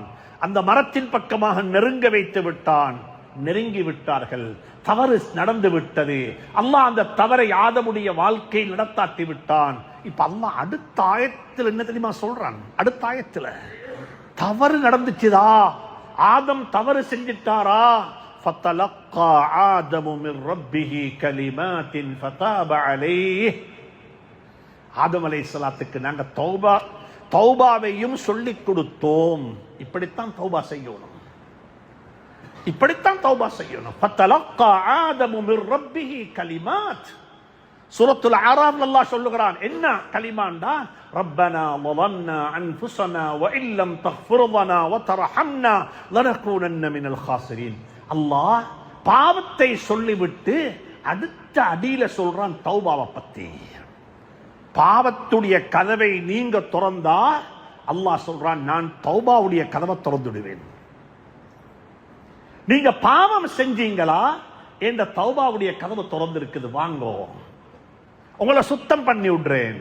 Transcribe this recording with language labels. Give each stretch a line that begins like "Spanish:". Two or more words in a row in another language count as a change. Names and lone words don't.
Tamil: அந்த மரத்தின் பக்கமாக நெருங்க வைத்து விட்டான். நெருங்கி விட்டார்கள். தவறு நடந்து விட்டது. அல்லாஹ் அந்த தவறை ஆதமுடைய வாழ்க்கை நடத்தாட்டி விட்டான். இப்ப அல்லாஹ் அடுத்த ஆயத்தில் என்ன தெரியுமா சொல்றான்? அடுத்த ஆயத்துல தவறு நடந்துச்சுதா, ஆதம் தவறு செஞ்சிட்டாரா?
Arabic: فَتَلَقَّى آدَمُ مِنْ رَبِّهِ كَلِمَاتٍ فَتَابَ عَلَيْهِ.
Tamil: ஆதம் அலைஹிஸ்ஸலாத்துக்கு நாங்க தௌபாவையும் சொல்லிக் கொடுத்தோம். இப்படித்தான் தௌபா செய்யணும். இப்படித்தான் தௌபா செய்யணும்.
Arabic: فَتَلَقَّى آدَمُ مِنْ رَبِّهِ كَلِمَاتٍ.
Tamil: சூரத்துல் அராஃப் அல்லாஹ் சொல்லுகிறான். என்ன கலிமாண்டா?
Arabic: ரப்பனா ظلمنا انفسنا وان لم تغفر لنا وترحمنا لنكونن من الخاسرين.
Tamil: அல்லாஹ் பாவத்தை சொல்லிவிட்டு அடுத்த அடியில சொல்றான் தௌபாவை பத்தி. பாவத்துடைய கதவை நீங்க திறந்தா அல்லாஹ் சொல்றான், நான் தௌபாவுடைய கதவை திறந்துடுவேன். நீங்க பாவம் செஞ்சீங்களா, என்ற தௌபாவுடைய கதவு திறந்து இருக்குது, வாங்கோ, உங்களை சுத்தம் பண்ணி விடுறேன்.